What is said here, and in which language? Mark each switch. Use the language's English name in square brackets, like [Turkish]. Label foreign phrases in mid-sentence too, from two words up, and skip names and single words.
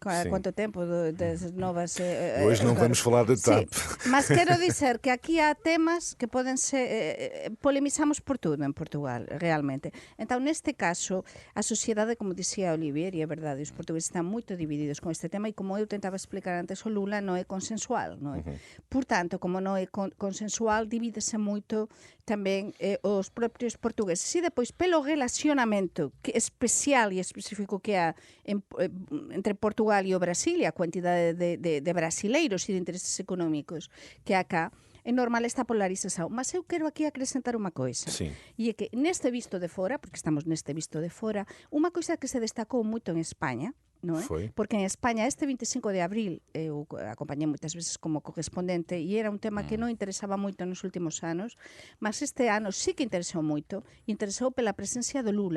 [Portuguese] Há quanto tempo das novas... Hoje não vamos falar da TAP. Sim, mas quero dizer que aqui há temas que podem ser... polemizamos por tudo em Portugal, realmente. Então, neste caso, a sociedade, como dizia Olivier, e é verdade, os portugueses estão muito divididos com este tema, e como eu [Galician] tentaba explicar antes, o Lula non é [Portuguese] consensual, non é? [Galician] Portanto, como non é consensual, divídese moito tamén os propios portugueses. [Portuguese] E depois, pelo relacionamento especial e específico que há entre Portugal e o Brasil, e a quantidade de brasileiros e de intereses económicos que há cá, é normal esta polarización. [Galician] Mas eu quero aquí acrescentar unha coisa. Sí. E é que neste visto de fora, porque estamos neste visto de fora, unha coisa que se destacou moito en España, non é? Porque en España este 25 de abril eu acompañei moitas veces como correspondente e era un tema que non interesaba moito nos últimos anos, mas este ano sí que interesou moito, interesou pela presencia do Lula.